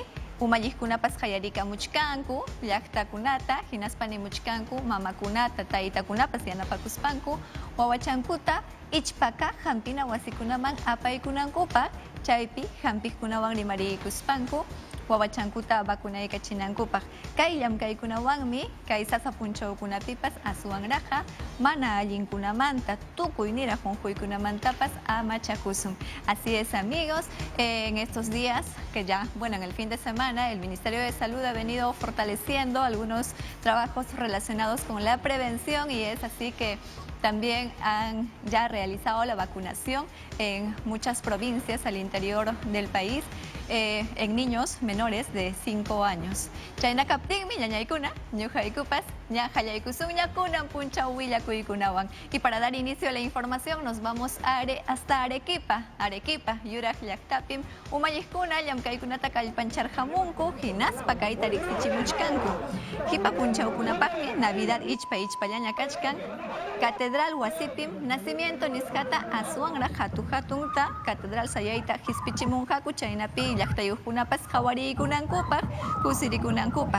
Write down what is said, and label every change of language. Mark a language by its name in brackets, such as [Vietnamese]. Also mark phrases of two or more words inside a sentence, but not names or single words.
[Quechua] umalliqkunapas qayarikamuchkanku llaqtakunata hinaspanimuchkanku mamakunata taytakunapas yanapakuspanku wawachankuta ichpaka hampina wasikunaman apaykunankupaq chaypi hampiqkunawan rimariykuspanku wawachankuta vacunaykachinankupaq kayllam kaykunawanmi kay sasa punchawkunapipas asuwanraqa mana allinkunamanta tukuy niraq unquykunamantapas amachakusun. [Spanish] Así es, amigos, en estos días que ya, bueno, en el fin de semana el Ministerio de Salud ha venido fortaleciendo algunos trabajos relacionados con la prevención y es así que también han ya realizado la vacunación en muchas provincias al interior del país en niños menores de 5 años. [Quechua] Chayna kaptingmi ñañaykuna, ñuqaykupas, ñajayaykusum ñakunan punchaw willakuykunawan. [Spanish] Y para dar inicio a la información nos vamos hasta Arequipa. [Quechua] Arequipa, yuraq llaqtapim, umalliqkuna llamkaykunata kallpancharqamunku, hinaspa kayta riqsichimuchkanku. Hipa punchawkunapaqmi Navidad ichpallaña kachkan, Catedral Wasipim, nacimiento niskata aswanra hatu hatunta, Catedral Sayayta hispichimunqaku chaynapi llaqtayuqkunapas qhawariykunankupaq, kusirikunankupaq.